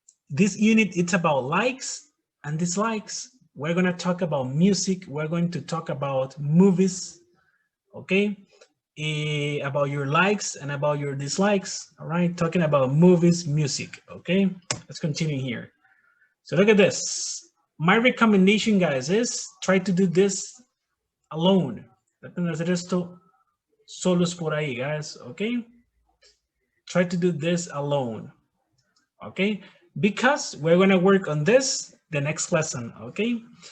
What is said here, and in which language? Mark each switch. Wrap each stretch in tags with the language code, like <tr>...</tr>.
<en>This unit, it's about likes and dislikes. We're gonna talk about music, we're going to talk about movies, okay? About your likes and about your dislikes, all right? Talking about movies, music, okay? Let's continue here. So look at this. My recommendation, guys, is try to do this alone.</en> <es>Traten de hacer esto solos por ahí, guys, okay?</es> <en>Try to do this alone, okay? Because we're gonna work on this the next lesson, okay?</en>